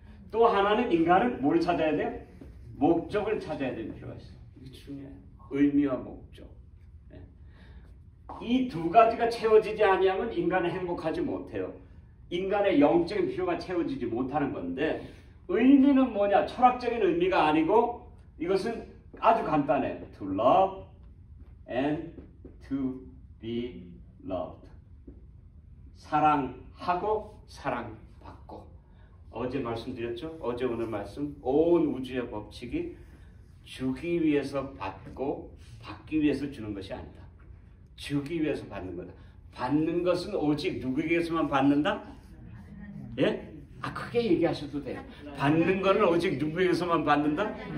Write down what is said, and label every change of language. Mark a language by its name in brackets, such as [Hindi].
[Korean] 또 하나는 인간은 뭘 찾아야 돼요? 목적을 찾아야 될 필요가 있어요. 이게 중요해요. 의미와 목적. 이 두 가지가 채워지지 아니하면 인간은 행복하지 못해요. 인간의 영적인 필요가 채워지지 못하는 건데 의미는 뭐냐? 철학적인 의미가 아니고 이것은 아주 간단해요. [English] To love and to be loved. [Korean] 사랑하고 사랑받고 어제 말씀드렸죠? 어제 오늘 말씀 온 우주의 법칙이 주기 위해서 받고 받기 위해서 주는 것이 아니다. 주기 위해서 받는 거다. 받는 것은 오직 누구에게서만 받는다? 예? 크게 얘기하셔도 돼요. 받는 거는 오직 누구에게서만 받는다?